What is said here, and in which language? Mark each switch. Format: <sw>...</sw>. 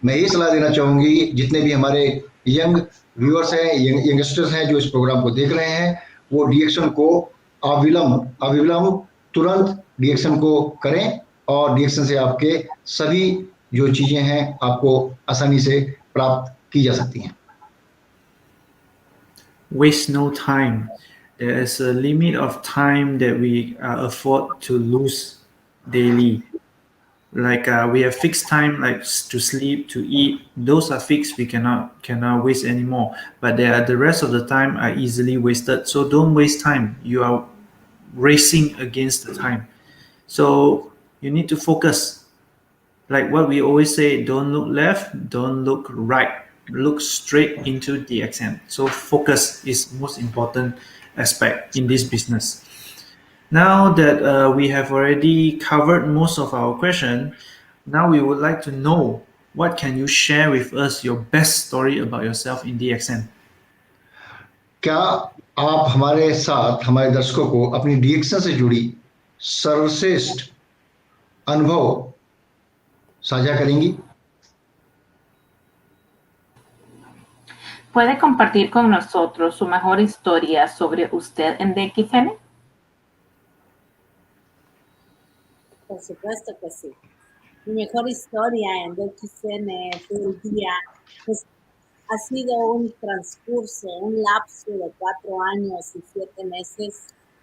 <hi>मैं ये सलाह देना चाहूंगी जितने भी हमारे यंग व्यूअर्स हैं, यंगस्टर्स हैं जो इस प्रोग्राम को देख रहे हैं, वो डिएक्शन को अविलंब तुरंत डिएक्शन को करें, और डिएक्शन से आपके सभी जो चीजें हैं आपको आसानी से प्राप्त की जा सकती हैं।</hi> <en>Waste no time. There is a limit of time that we afford to lose daily. Like we have fixed time, like to sleep, to eat. Those are fixed. We cannot waste anymore. But the rest of the time are easily wasted. So don't waste time. You are racing against the time. So you need to focus. Like what we always say, don't look left, don't look right. Look straight into the exam. So focus is most important aspect in this business. Now that we have already covered most of our question, now we would like to know, what can you share with us your best story about yourself in the exam?</en> <hi>क्या आप हमारे साथ, हमारे दर्शकों को अपनी डिएक्शन से जुड़ी सर्वश्रेष्ठ अनुभव साझा करेंगी?</hi> <es>¿Puede compartir con nosotros su mejor historia sobre usted en DXN? Por supuesto que sí. Mi mejor historia en DXN fue el día, pues ha sido un transcurso, un lapso de 4 años y 7 meses.</es>